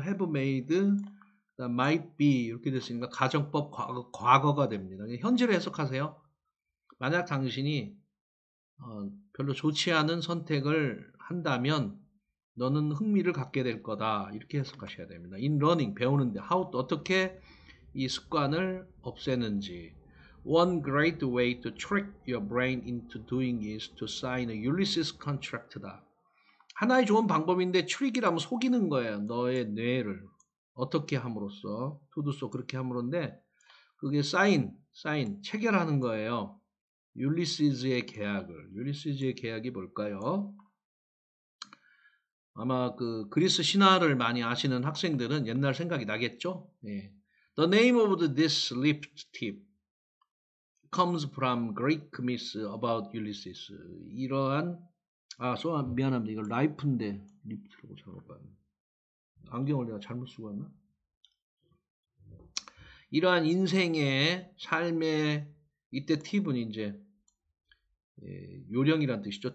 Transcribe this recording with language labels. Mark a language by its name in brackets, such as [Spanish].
[Korean] have made might be 이렇게 됐으니까 가정법 과거가 됩니다. 현재를 해석하세요. 만약 당신이 별로 좋지 않은 선택을 한다면 너는 흥미를 갖게 될 거다. 이렇게 해석하셔야 됩니다. [English] In learning 배우는데 어떻게 이 습관을 없애는지 One great way to trick your brain into doing is to sign a Ulysses contract다. [Korean] 하나의 좋은 방법인데 트릭이라면 속이는 거예요. 너의 뇌를 어떻게 함으로써 to도써 그렇게 함으로인데 그게 사인 체결하는 거예요. 율리시즈의 계약이 뭘까요? 아마 그 그리스 신화를 많이 아시는 학생들은 옛날 생각이 나겠죠? 네. [English] The name of this lift tip comes from Greek myths about Ulysses. [Korean] 이러한 미안합니다. 이거 라이프인데 리프트라고 잘못 봤네. 안경을 내가 잘못 쓰고 왔나? 이러한 인생의 삶의 이때 팁은 이제 요령이란 뜻이죠.